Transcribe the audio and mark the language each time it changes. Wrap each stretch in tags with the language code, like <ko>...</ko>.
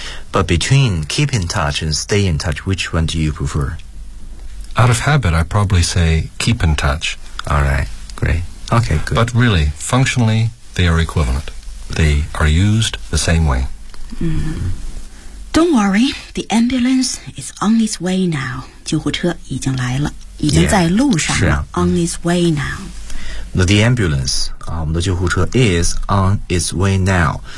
<en>But between keep in touch and stay in touch, which one do you prefer? Out of habit, I probably say keep in touch. All right, great. Okay, good. But really, functionally, they are equivalent. They are used the same way. Don't worry, the ambulance is on its way now.</en> <zh>救护车已经来了，已经在路上了。</zh> <en>Yeah, on its way now. The ambulance,</en> <zh>我们的救护车</zh> <en>is on its way now.</en>